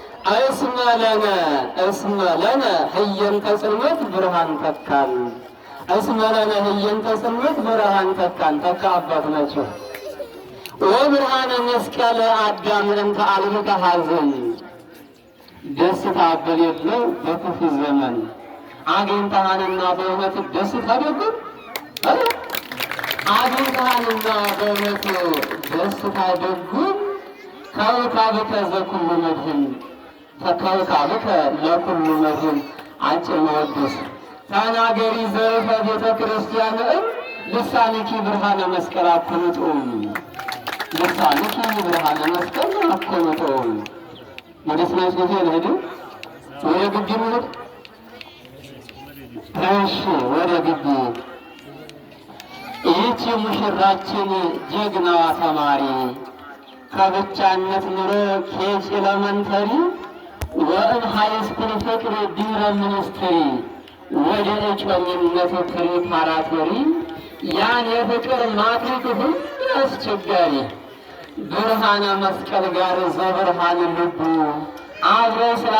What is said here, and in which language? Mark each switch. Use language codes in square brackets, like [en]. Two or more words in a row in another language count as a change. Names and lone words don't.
[gez] እስመ ለነ ህየንተ ጽልመት ብርሃን ተካን። እስመ ለነ ህየንተ ጽልመት ብርሃን ተካን። [am] ተካ አባት ናቸው። [gez] ወብርሃነ መስቀል አዳም እንተ አልብከ ሐዘን [am] ደስታ በሌለው በክፉ ዘመን አግኝተሃንና በእውነት ደስታ ደግም አግኝተሃንና በእውነት ደስታ ደግም [gez] ከውካብከ ዘኩሉ መድህን ከውካብከ ለኩሉ መድህን [am] አጭር መወድስ ተናገሪ [gez] ዘርፈ ቤተ ክርስቲያን ልሳንኪ ብርሃነ መስቀል አኩንጡም ልሳንኪ ብርሃነ መስቀል አኩንጡም። [am] ወደ ስናሽ ጊዜ ልሄድ ወደ ግቢ ልሄድ። እሺ ወደ ግቢ ይህች ሙሽራችን ጀግናዋ ተማሪ ከብቻነት ኑሮ [en] KG elementary [am] ወእም ሃይስኩል ፍቅር ድህረ ሚኒስትሪ ወደ እጮኝነት ፕሪፓራቶሪ ያን የፍቅር ማትሪክ ሁሉ አስቸጋሪ ብርሃነ መስቀል ጋር ዘብርሃን ልቡ አብረው